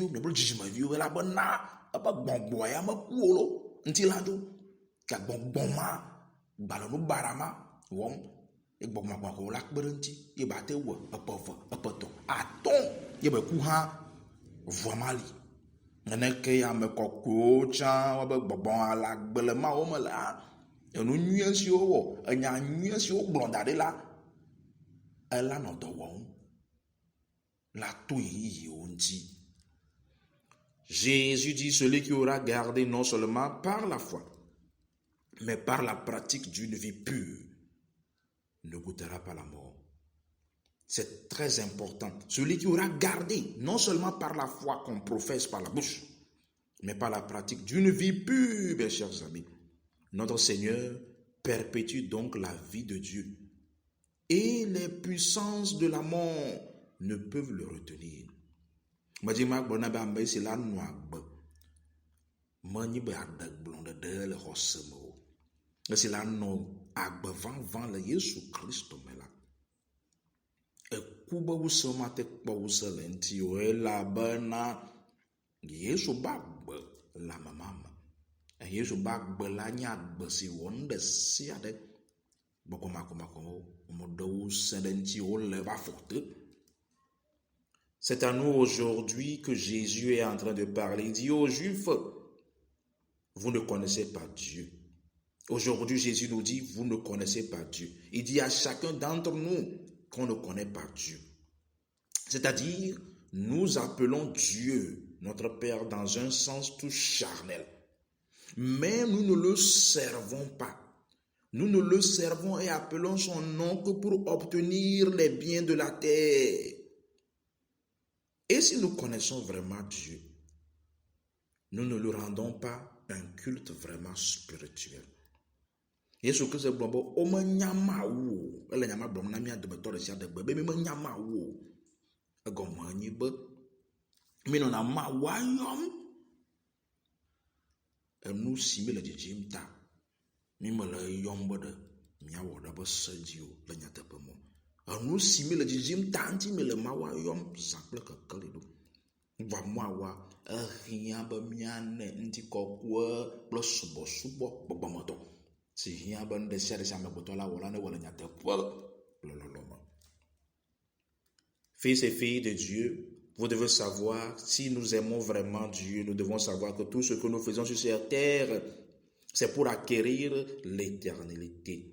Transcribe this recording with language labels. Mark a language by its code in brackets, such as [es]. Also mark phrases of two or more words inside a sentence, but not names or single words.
[ee] miabe dzidzimeviwo elabena ebe gbɔgbɔ ya meku o lo ŋuti la do ke gbɔgbɔ ma gbale nu bara ma wɔm ye gbɔgbɔ gbɔgbɔ la kpe ɖe ŋuti ye ba te wɔ epe eve epe etɔ̃ atɔ̃ ye be ku hã vɔ ma li neneke ya ame kɔkɔewo tsã wobe gbɔgbɔ le agbe le mawo me la enu nyuie siwo wɔ enya nyuie siwo gblɔ da ɖi la ela nɔ dɔ wɔm la to yeyiyiwo ŋuti. [fr] Jésus dit celui qui aura gardé non seulement par la foi mais par la pratique d'une vie pure ne goûtera pas la mort. C'est très important. Celui qui aura gardé, non seulement par la foi qu'on professe par la bouche, mais par la pratique d'une vie pure, mes chers amis. Notre Seigneur perpétue donc la vie de Dieu. Et les puissances de la mort ne peuvent le retenir. [ee] Ekuba wusoma te kpɔ wuse le ŋuti o elabena Yesu ba agbe le amama me. Yesu ba agbe la nye agbe si wɔ nu ɖe sia ɖe gbɔgbɔmakɔmakɔwo meɖe wuse ɖe ŋuti wole va fɔ te. [fr] C'est à nous aujourd'hui que Jésus est en train de parler. Il dit aux Juifs, vous ne connaissez pas Dieu. Aujourd'hui, Jésus nous dit, vous ne connaissez pas Dieu. Il dit à chacun d'entre nous qu'on ne connaît pas Dieu. C'est-à-dire, nous appelons Dieu, notre Père, dans un sens tout charnel. Mais nous ne le servons pas. Nous ne le servons et appelons son nom que pour obtenir les biens de la terre. Et si nous connaissons vraiment Dieu, nous ne lui rendons pas un culte vraiment spirituel. [ee] Yesu Kristo gblɔ be womenya Mawu o ele nyama gblɔm na mía dometɔ ɖe sia ɖe gbe be mi menya Mawu o. Egɔme nye be mi nɔna Mawua yɔm. Enu si mi le dzidzim ta mi me le yɔm be ɖe miawɔ ɖe be se dzi o le nyateƒe me. Enu si mi le dzidzim ta ŋuti mi le Mawua yɔm zã kple kekeli ɖo. Vɔ Mawua ehia be miane ŋutikɔkɔe kple subɔsubɔ gbɔgbɔmetɔ. [fr] Fils et filles de Dieu, vous devez savoir, si nous aimons vraiment Dieu, nous devons savoir que tout ce que nous faisons sur cette terre, c'est pour acquérir l'éternité.